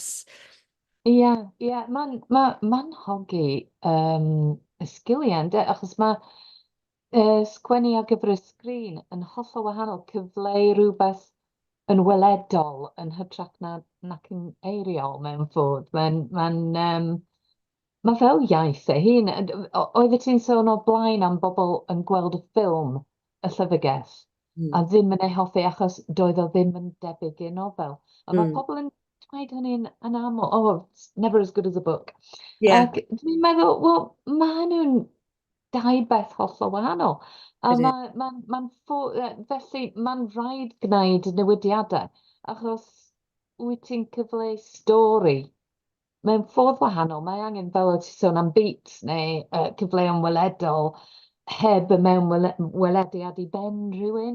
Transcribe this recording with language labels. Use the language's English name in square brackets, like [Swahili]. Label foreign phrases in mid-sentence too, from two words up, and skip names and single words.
[Welsh] Ie, ie, ma'n hogi y sgiliau, achos mae sgwennu ar gyfer y sgrin yn hollol wahanol, cyfleu rhywbeth yn weledol yn hytrach nac yn eiriol mewn ffordd. Mae fel iaith ei hun. Oeddet ti'n sôn o blaen am bobl yn gweld y ffilm, y llyfrgell, a ddim yn ei hoffi achos doedd o ddim yn debyg i'r nofel. A mae pobl yn dweud hynny'n aml, [English] it's never as good as a book. Yeah. [Welsh] Ac dwi'n meddwl, wel, mae nhw'n dau beth hollol wahanol. A felly mae'n rhaid gwneud newidiadau, achos wyt ti'n cyfleu stori mewn ffordd wahanol. Mae angen, fel o ti sôn am beats neu cyfleuon weledol, heb y mewn welediad i ben rhywun.